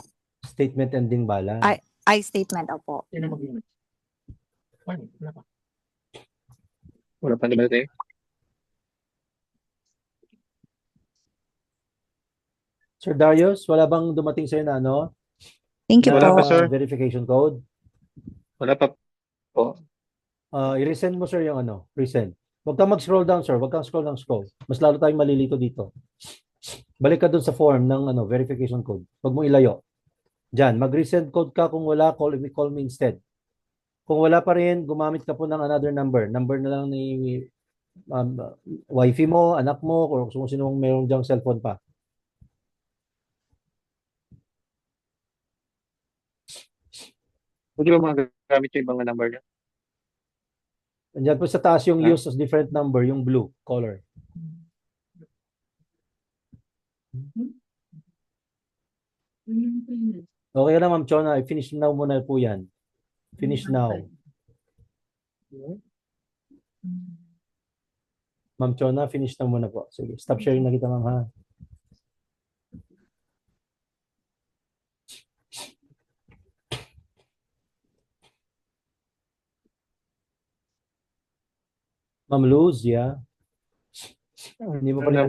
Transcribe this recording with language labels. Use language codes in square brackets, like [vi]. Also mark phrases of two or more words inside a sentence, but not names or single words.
[en] Statement ending balance. [tl] Ay, statement, opo. Wala pa naman tayo. Sir Darius, wala bang dumating sa'yo na ano? [en] Thank you [tl] Wala po. pa, sir. [en] Verification code? [tl] Wala pa po. I-resend mo, sir, yung ano. Resend. Huwag kang mag- [en] scroll down, [tl] sir. Huwag kang scroll ng scroll. Mas lalo tayong malilito dito. Balik ka dun sa form ng ano, [en] verification code. [tl] Huwag mo ilayo. Diyan, mag-resend code ka. Kung wala, [en] call me instead. [tl] Kung wala pa rin, gumamit ka po ng [en] another number. [tl] Number na lang ni wifey mo, anak mo, o kung sino mong mayroong diyang cellphone pa. Hindi ba magagamit yung ibang number niya? Andiyan po sa taas yung Ah. [en] use of different number, [tl] yung [en] blue color. [tl] Okay na, Ma'am Chona. I- [en] finish now [tl] muna po yan. [en] Finish now. [tl] Ma'am Chona, finish na muna po. Sige, [en] stop sharing [tl] na kita, ma'am, ha? [en] Ma'am Luz, yeah. [tl] Hindi mo pa rin